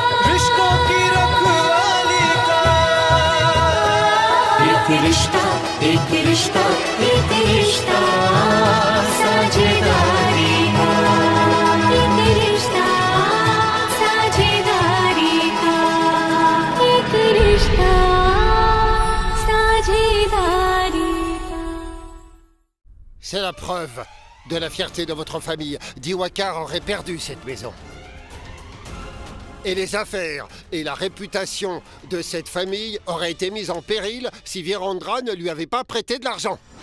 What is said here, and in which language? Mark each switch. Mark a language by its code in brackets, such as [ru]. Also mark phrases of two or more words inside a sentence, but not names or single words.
[hi] रिश्तों की रखवाली का एक रिश्ता एक रिश्ता एक रिश्ता साझेदारी का एक रिश्ता साझेदारी का एक रिश्ता साझेदारी का [fr] C'est la preuve de la fierté de votre famille. Diwakar aurait perdu cette maison. Et les affaires et la réputation de cette famille auraient été mises en péril si Virendra ne lui avait pas prêté de l'argent.